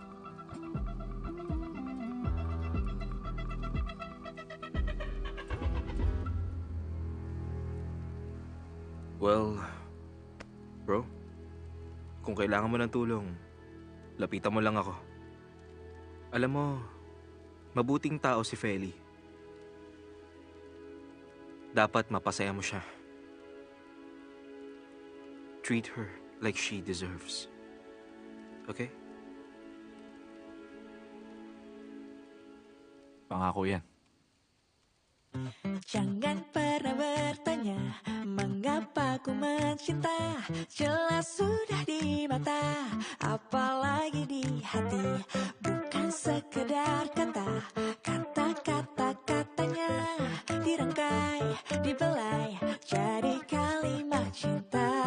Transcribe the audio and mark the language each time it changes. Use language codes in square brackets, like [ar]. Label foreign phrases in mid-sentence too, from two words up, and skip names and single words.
[en] Well, bro, [tl] kung kailangan mo ng tulong, lapitan mo lang ako. Alam mo, mabuting tao si Feli. Dapat mapasaya mo siya. [en] Treat her like she deserves. Okay? [tl] Pangako yan. [id] Jangan pernah bertanya mengapa ku mencinta. Jelas sudah di mata, apalagi di hati. Bukan sekedar kata, kata-kata-katanya dirangkai, dibelai jadi kalimat cinta.